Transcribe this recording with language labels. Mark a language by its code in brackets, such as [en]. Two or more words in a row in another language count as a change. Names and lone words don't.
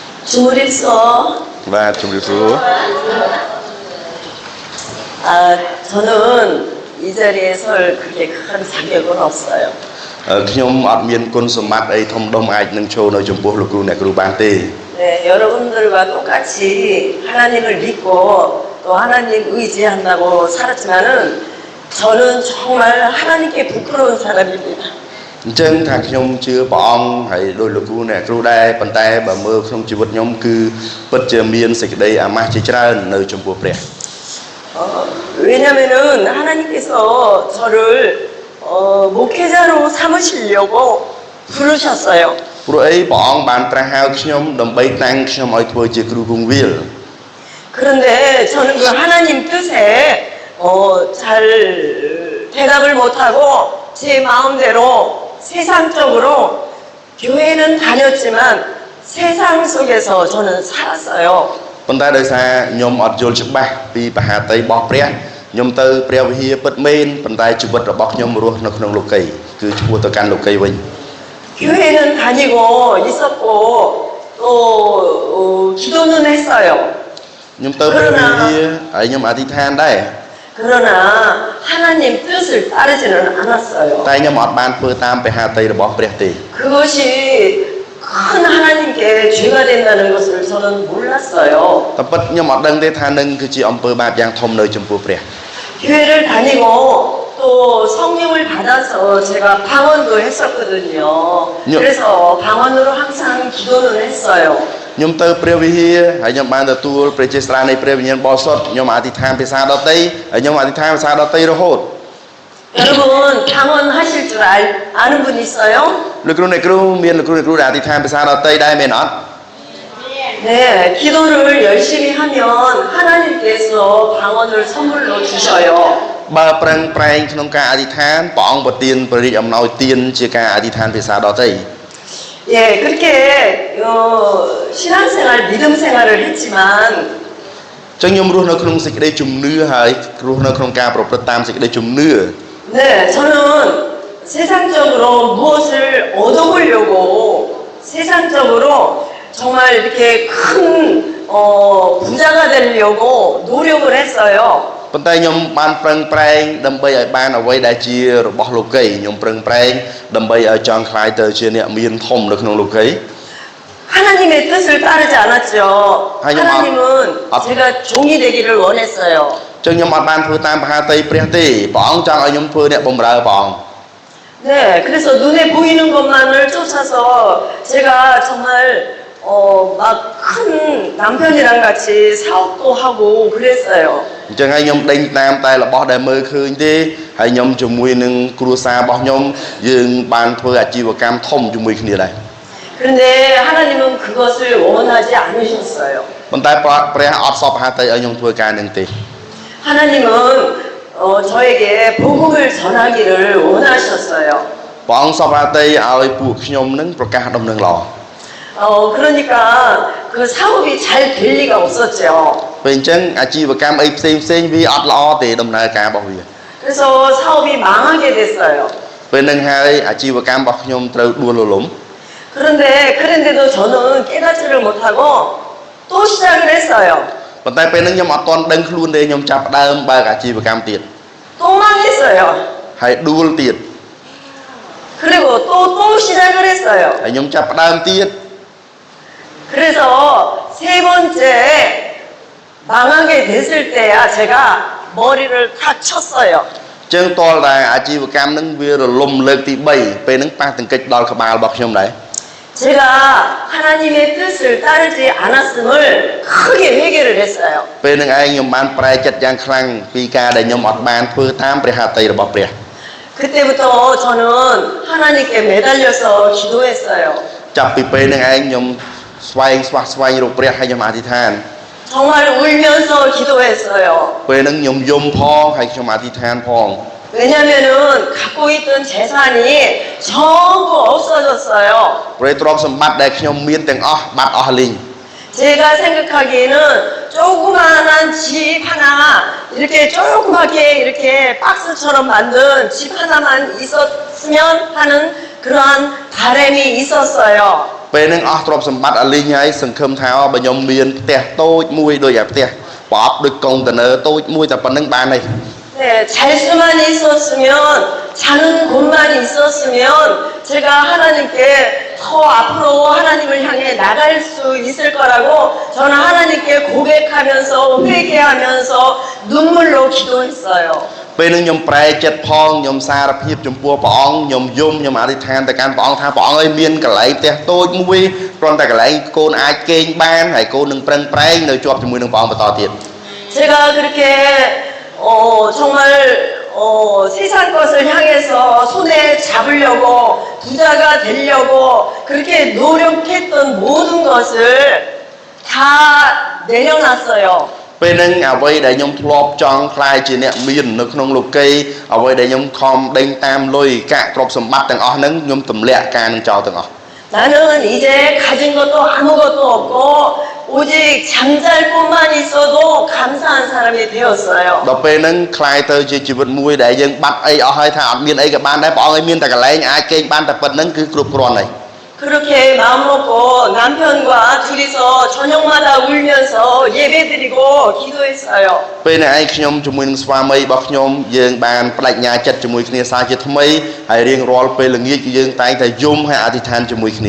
[ko] 주무립소. Và 주무립소. 저는 이 자리에 설 그렇게 큰 자격은 없어요. [km] ខ្ញុំអត់មានគុណសម្បត្តិអីធំដុំអាចនឹងចូលនៅចំពោះលោកគ្រូអ្នកគ្រូបានទេ [ko] 네, 여러분들과 똑같이 하나님을 믿고 또 하나님 의지한다고 살았지만은 저는 정말 하나님께 부끄러운 사람입니다. [km] អញ្ចឹងថាខ្ញុំជឿព្រះអង្គហើយដោយលោកគ្រូអ្នកគ្រូដែរប៉ុន្តែបើមើលក្នុងជីវិតខ្ញុំគឺពិតជាមានសេចក្តីអាម៉ាស់ជាច្រើននៅចំពោះព្រះ [ko] 왜냐면은 하나님께서 저를 목회자로 삼으시려고 부르셨어요. [km] ព្រោះអីព្រះអង្គបានត្រាស់ហៅខ្ញុំដើម្បីតាំងខ្ញុំឲ្យធ្វើជាគ្រូគង្វាល [ko] 그런데 저는 그 하나님 뜻에 잘 대답을 못하고 제 마음대로 세상적으로 교회는 다녔지만 세상 속에서 저는 살았어요. [km] ប៉ុន្តែដោយសារខ្ញុំអត់យល់ច្បាស់ពីបហាតីរបស់ព្រះខ្ញុំទៅព្រះវិហារពិតមែនប៉ុន្តែជីវិតរបស់ខ្ញុំរស់នៅក្នុងលោកីគឺឈ្មោះទៅកាន់លោកីវិញ [ko] 교회는 다니고 있었고 또 기도는 했어요. [km] ខ្ញុំទៅព្រះវិហារហើយខ្ញុំអធិដ្ឋានដែរ [ko] 그러나 하나님 뜻을 따르지는 않았어요. [km] តែខ្ញុំអត់បានធ្វើតាមបហាតីរបស់ព្រះទេ [ko] 그것이 큰 하나님께 죄가 된다는 것을 저는 몰랐어요. [km] តែពិតខ្ញុំអត់ដឹងទេថានឹងគឺជាអំពើបាបយ៉ាងធំនៅចំពោះព្រះ [ko] 교회를 다니고 또 성령을 받아서 제가 방언도 했었거든요. 그래서 방언으로 항상 기도는 했어요. [km] ខ្ញុំទៅព្រះវិហារហើយខ្ញុំបានទទួលព្រះជាស្រានៃព្រះវិញ្ញាណបរិសុទ្ធខ្ញុំអធិដ្ឋានភាសាដទៃហើយខ្ញុំអធិដ្ឋានភាសាដទៃរហូត [ko] 여러분 방언 하실 줄 아는 분 있어요? [km] លោកគ្រូអ្នកគ្រូមានលោកគ្រូអ្នកគ្រូដែលអធិដ្ឋានភាសាដទៃដែរមែនអត់ [ko] 네, 기도를 열심히 하면 하나님께서 방언을 선물로 주셔요. [km] បើប្រឹងប្រែងក្នុងការអធិដ្ឋានព្រះអង្គប្រទានព្រះរាជអំណោយទានជាការអធិដ្ឋានភាសាដទៃ [ko] 예, 그렇게 신앙생활, 믿음 생활을 했지만 [km] ចឹងខ្ញុំរស់នៅក្នុងសេចក្តីជំនឿហើយរស់នៅក្នុងការប្រព្រឹត្តតាមសេចក្តីជំនឿ [ko] 네, 저는 세상적으로 무엇을 얻어보려고 세상적으로 정말 이렇게 큰 부자가 되려고 노력을 했어요. [km] ប៉ុន្តែខ្ញុំបានប្រឹងប្រែងដើម្បីឲ្យបានអ្វីដែលជារបស់លោកីខ្ញុំប្រឹងប្រែងដើម្បីឲ្យចង់ខ្លាយទៅជាអ្នកមានធំនៅក្នុងលោកី [ko] 하나님의 뜻을 따르지 않았죠. 하나님은 제가 종이 되기를 원했어요. [km] ចឹងខ្ញុំអត់បានធ្វើតាមបហាតីព្រះទេព្រះអង្គចង់ឲ្យខ្ញុំធ្វើអ្នកបម្រើព្រះអង្គ [ko] 네, 그래서 눈에 보이는 것만을 쫓아서 제가 정말 막 큰 남편이랑 같이 사업도 하고 그랬어요. [km] អញ្ចឹងហើយខ្ញុំដេញតាមតែរបស់ដែលមើលឃើញទេហើយខ្ញុំជាមួយនឹងគ្រួសាររបស់ខ្ញុំយើងបានធ្វើអាជីវកម្មធំជាមួយគ្នាដែរ [ko] 그런데 하나님은 그것을 원하지 않으셨어요. [km] ប៉ុន្តែព្រះអត់សពបហាតីឲ្យខ្ញុំធ្វើការនឹងទេ [ko] 하나님은 저에게 복음을 전하기를 원하셨어요. [km] ព្រះអង្គសពបហាតីឲ្យពួកខ្ញុំនឹងប្រកាសដំណឹងល្អ [ko] 그러니까 그 사업이 잘 될 리가 없었죠. [km] ពេលអញ្ចឹងអាជីវកម្មអីផ្សេងវាអត់ល្អទេដំណើរការរបស់វា [ko] 그래서 사업이 망하게 됐어요. [km] ពេលនឹងហើយអាជីវកម្មរបស់ខ្ញុំត្រូវដួលរលំ [ko] 그런데도 저는 깨닫지를 못하고 또 시작을 했어요. [km] ប៉ុន្តែពេលនឹងខ្ញុំអត់ទាន់ដឹងខ្លួនទេខ្ញុំចាប់ផ្ដើមបើកអាជីវកម្មទៀត [ko] 또 망했어요. [km] ហើយដួលទៀត [ko] 그리고 또 시작을 했어요. [km] ហើយខ្ញុំចាប់ផ្ដើមទៀត [ko] 그래서 세 번째 망하게 됐을 때야 제가 머리를 탁 쳤어요. [km] ចឹងតលតែអាជីវកម្មនឹងវារលំលើកទី3ពេលនឹងប៉ះទង្គិចដល់ក្បាលរបស់ខ្ញុំដែរ [ko] 제가 하나님의 뜻을 따르지 않았음을 크게 회개를 했어요. [km] ពេលនឹងឯងខ្ញុំបានប្រែចិត្តយ៉ាងខ្លាំងពីការដែលខ្ញុំអត់បានធ្វើតាមព្រះហត្ថីរបស់ព្រះ [ko] 그때부터 저는 하나님께 매달려서 기도했어요. [km] ចាប់ពីពេលនឹងឯងខ្ញុំស្វែងរកព្រះហើយខ្ញុំអធិដ្ឋាន [ko] 정말 울면서 기도했어요. [km] ពេលនឹងខ្ញុំយំផងហើយខ្ញុំអធិដ្ឋានផង [ko] 왜냐면은 갖고 있던 재산이 전부 없어졌어요. [km] ព្រោះទ្រព្យសម្បត្តិដែលខ្ញុំមានទាំងអស់បាត់អស់លីង [ko] 제가 생각하기에는 조그마한 집 하나 이렇게 조그맣게 이렇게 박스처럼 만든 집 하나만 있었으면 하는 그러한 바람이 있었어요. [km] ពេលនឹងអស់ទ្រព្យសម្បត្តិអលីងហើយសង្ឃឹមថាបើខ្ញុំមានផ្ទះតូចមួយដូចអាផ្ទះប្រអប់ដូចកុងតឺន័រតូចមួយតែប៉ុណ្្នឹងបានហើយ [ko] 네, 잘 수만 있었으면, 자는 곳만 있었으면, 제가 하나님께 더 앞으로 하나님을 향해 나갈 수 있을 거라고 저는 하나님께 고백하면서, 회개하면서 눈물로 기도했어요. [km] ពេលនឹងខ្ញុំប្រែចិត្តផងខ្ញុំសារភាពចំពោះព្រះអង្គខ្ញុំយំខ្ញុំអធិដ្ឋានទៅកាន់ព្រះអង្គថាព្រះអង្គអើយមានកន្លែងផ្ទះតូចមួយគ្រាន់តែកន្លែងកូនអាចគេងបានហើយកូននឹងប្រឹងប្រែងនៅជាប់ជាមួយនឹងព្រះអង្គបន្តទៀត [ko] 제가 그렇게 정말 세상 것을 향해서 손에 잡으려고 부자가 되려고 그렇게 노력했던 모든 것을 다 내려놨어요. [km] ពេលនឹងអ្វីដែលខ្ញុំធ្លាប់ចង់ខ្លាយជាអ្នកមាននៅក្នុងលោកីអ្វីដែលខ្ញុំខំដេញតាមលុយកាក់ទ្រព្យសម្បត្តិទាំងអស់ហ្នឹងខ្ញុំទម្លាក់ការនឹងចោលទាំងអស់ [ko] 나는 이제 가진 것도 아무것도 없고 오직 잠잘 곳만 있어도 감사한 사람이 되었어요. [km] ដល់ពេលហ្នឹងខ្លាយទៅជាជីវិតមួយដែលយើងបាត់អីអស់ហើយថាអត់មានអីក៏បានដែរព្រះអង្គឲ្យមានតែកន្លែងអាចគេងបានតែប៉ុណ្្នឹងគឺគ្រប់គ្រាន់ហើយ [ko] 그렇게 마음 먹고 남편과 둘이서 저녁마다 울면서 예배드리고 기도했어요. [km] ពេលនេះឯងខ្ញុំជាមួយនឹងស្វាមីរបស់ខ្ញុំយើងបានបដិញ្ញាចិត្តជាមួយគ្នាសារជាថ្មីហើយរៀងរាល់ពេលល្ងាចយើងតែងតែយំហើយអធិដ្ឋានជាមួយគ្នា